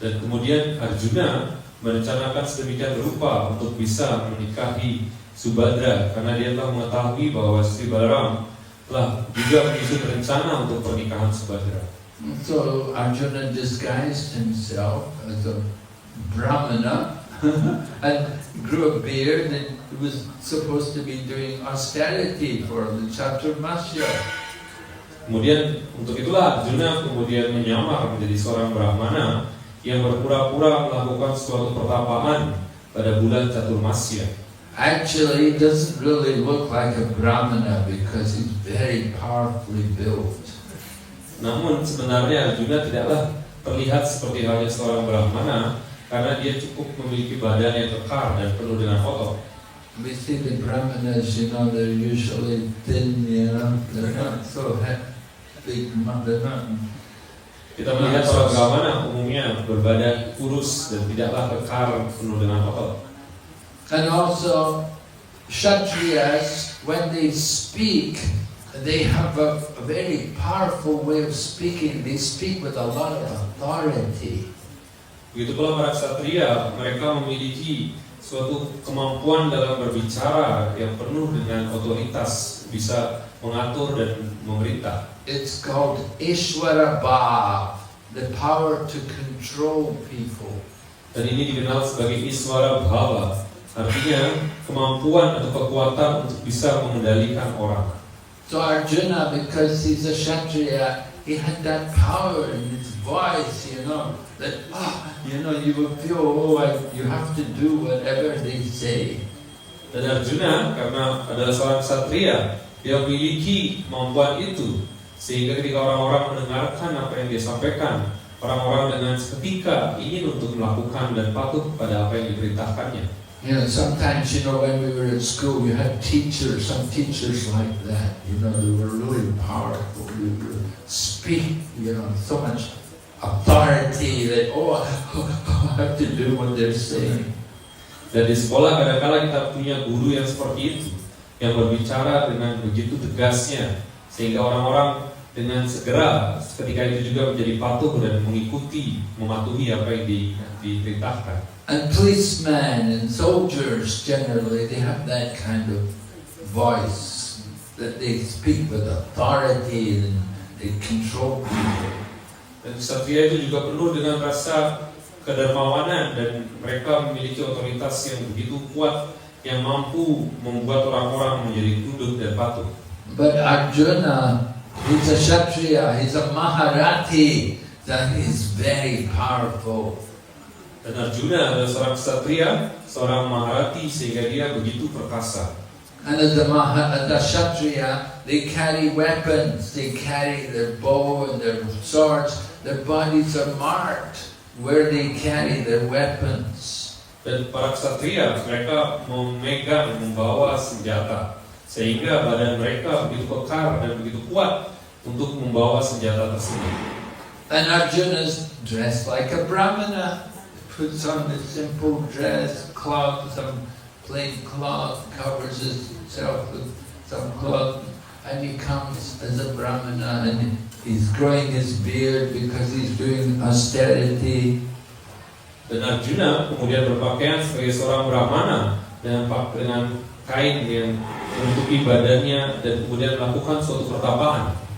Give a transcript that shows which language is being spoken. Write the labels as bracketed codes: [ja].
[id] Dan kemudian Arjuna merencanakan sedemikian rupa untuk bisa menikahi Subhadra karena dia telah mengetahui bahwa Sri Balaram telah juga menyusun rencana untuk pernikahan Subhadra. [en] So Arjuna disguised himself as a Brahmana and grew a beard and was supposed to be doing austerity for the Chaturmasya. [id] Kemudian untuk itulah Arjuna kemudian menyamar menjadi seorang Brahmana yang berpura-pura melakukan suatu pertapaan pada bulan Chaturmasya. [en] Actually, he doesn't really look like a Brahmana because he's very powerfully built. [id] Namun sebenarnya Arjuna tidaklah terlihat seperti halnya seorang Brahmana karena dia cukup memiliki badan yang kekar dan penuh dengan otot. [en] We see the Brahmanas, they're usually thin, they're not so big, they're not. [id] Kita melihat seorang Brahmana umumnya berbadan kurus dan tidaklah kekar penuh dengan otot. [en] And also, Kshatriyas, when they speak, they have a very powerful way of speaking. They speak with a lot of authority. [id] Begitu pula para ksatria, mereka memiliki suatu kemampuan dalam berbicara yang penuh dengan otoritas, bisa mengatur dan memerintah. [en] It's called Ishvara Bhav, the power to control people. [id] Dan ini dikenal sebagai Iswara Bhava, artinya kemampuan atau kekuatan untuk bisa mengendalikan orang. [en] So Arjuna, because he's a Kshatriya, he had that power in his voice, that, you will feel, you have to do whatever they say. [id] Dan Arjuna, karena adalah seorang ksatria, dia memiliki kemampuan itu, sehingga ketika orang-orang mendengarkan apa yang dia sampaikan, orang-orang dengan seketika ingin untuk melakukan dan patuh pada apa yang diperintahkannya. [en] Sometimes, when we were at school, we had some teachers like that. They were really powerful. They would speak, so much authority that, I have to do what they're saying. [id] Dan di sekolah kadang-kala kita punya guru yang seperti itu, yang berbicara dengan begitu tegasnya, sehingga orang-orang dengan segera ketika itu juga menjadi patuh dan mengikuti, mematuhi apa yang diperintahkan. [en] And policemen and soldiers generally, they have that kind of voice that they speak with authority and they control people. [id] Dan ksatria itu juga penuh dengan rasa kedermawanan dan mereka memiliki otoritas yang begitu kuat yang mampu membuat orang-orang menjadi tunduk dan patuh. [en] But Arjuna, he's a Kshatriya, he's a Maharathi, that is very powerful. [id] Dan Arjuna adalah seorang ksatria, seorang Maharati, sehingga dia begitu perkasa. [en] And as the Kshatriya, they carry weapons, they carry their bow and their swords. Their bodies are marked where they carry their weapons. [id] Dan para ksatria mereka membawa senjata sehingga badan mereka begitu kekar dan begitu kuat untuk membawa senjata tersebut. [en] And Arjuna is dressed like a brahmana, puts on a simple dress, cloth, some plain cloth, covers himself with some cloth, and he comes as a brahmana, and he's growing his beard because he's doing austerity. [id] Dan Arjuna kemudian berpakaian sebagai seorang brahmana dengan kain yang menutupi badannya dan kemudian melakukan suatu pertapaan.